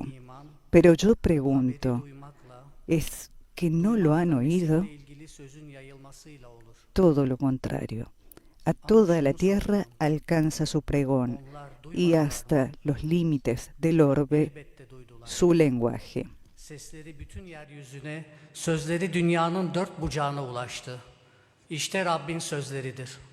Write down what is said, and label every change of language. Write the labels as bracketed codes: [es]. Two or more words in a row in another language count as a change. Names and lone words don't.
[es] Pero yo pregunto, ¿es que no lo han oído? Todo lo contrario. A toda la tierra alcanza su pregón y hasta los límites del orbe su lenguaje. [tr] Sesleri bütün yeryüzüne, sözleri dünyanın dört bucağına ulaştı. İşte Rabbin sözleridir.